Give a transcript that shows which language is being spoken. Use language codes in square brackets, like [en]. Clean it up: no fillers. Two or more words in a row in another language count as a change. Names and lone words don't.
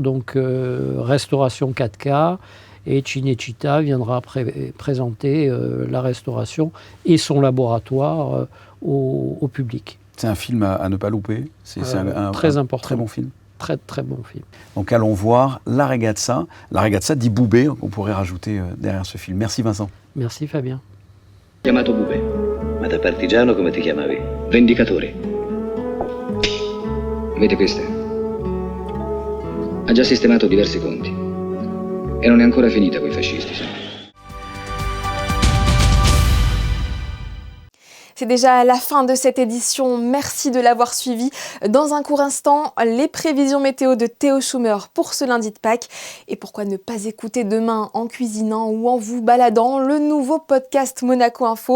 [fr] Donc restauration 4K et Cinecittà viendra présenter la restauration et son laboratoire au public. C'est un film à ne pas louper. C'est très important. Très bon film. Très très bon film. Donc allons voir La ragazza di Boubé, qu'on pourrait rajouter derrière ce film. Merci Vincent. Merci Fabien. [it] Chiamato Boubé. Ma da partigiano come ti chiamavi? Vendicatore. Vedi queste? Ha già sistemato diversi conti. E non è ancora finita coi fascisti, sai. [fr] C'est déjà la fin de cette édition, merci de l'avoir suivi. Dans un court instant, les prévisions météo de Théo Schumer pour ce lundi de Pâques. Et pourquoi ne pas écouter demain en cuisinant ou en vous baladant le nouveau podcast Monaco Info.